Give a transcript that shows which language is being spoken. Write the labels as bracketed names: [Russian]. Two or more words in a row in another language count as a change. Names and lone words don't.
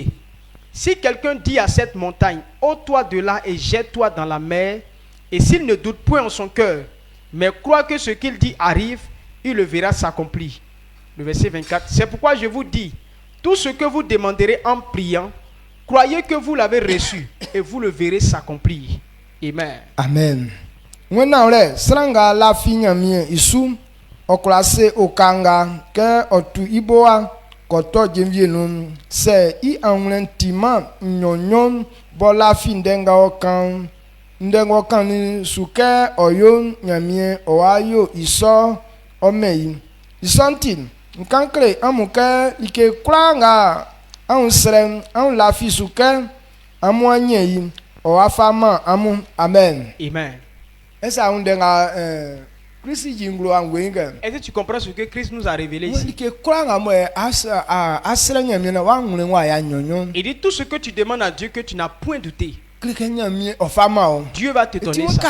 [French] Si quelqu'un dit à cette montagne, ôte-toi de là et jette-toi dans la mer, et s'il ne doute point en son cœur, mais croit que ce qu'il dit arrive, il le verra s'accomplir. Le verset 24. C'est pourquoi je vous dis, tout ce que vous demanderez en priant, croyez que vous l'avez reçu et vous le verrez s'accomplir. Amen. Amen. [Baoulé] Maintenant, sranga la finya mi isu oklase okanga ke otu iboa koto jemvie nun se I anwentima nyonyon bola fi ndenga okan ni suke oyo nyamie oayo iso omei isantin nkankre amuke like kranga ansrem an la fi suke amwanye yi oafama amu. [French] Amen. Amen. Est-ce que tu comprends ce que Christ nous a révélé ici? Il dit tout ce que tu demandes à Dieu que tu n'as point douté, Dieu va te donner ça.